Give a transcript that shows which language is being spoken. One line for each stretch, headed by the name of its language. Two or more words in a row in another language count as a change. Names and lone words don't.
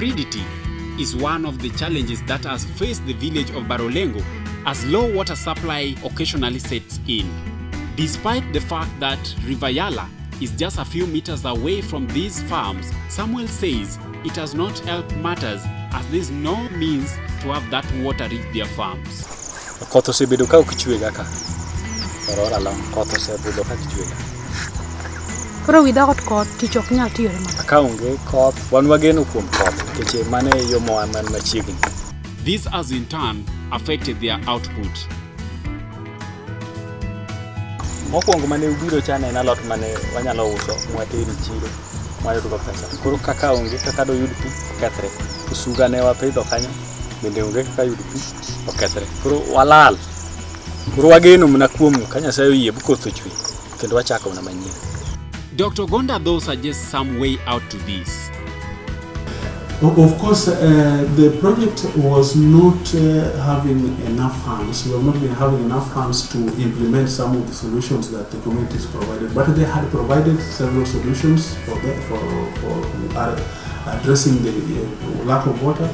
English: Aridity is one of the challenges that has faced the village of Barolengo as low water supply occasionally sets in. Despite the fact that River Yala is just a few meters away from these farms, Samuel says it has not helped matters as there's no means to have that water reach their farms.
Luo (Kenya and Tanzania): Koth osebedo ka ok chwega ka. Orora long koth osebedo ka chwega. Koro without koth tich ok nyal tiyore maber. Ka onge koth, wan wageno kuom koth nikech mane yo moa man machiegni.
English: This has in turn affected their output.
Luo (Kenya and Tanzania): Mokwongo mane ubiro chane en alot mane wanyalo uso mwateri chiro mwayudo pesa. Koro kaka onge kaka do yud pi okethre. Usuga ne wapidho kanyo bende onge kaka yud pi okethre. Koro walal. Koro wageno mna kuom ka Nyasaye oyie bukoth ochwe kendo wachako na manyien.
English: Dr. Gonda though suggests some way out to this. Of course, the project was not having enough funds. We have not been having enough funds to implement some of the solutions that the communities provided. But they had provided several solutions for addressing the lack of water.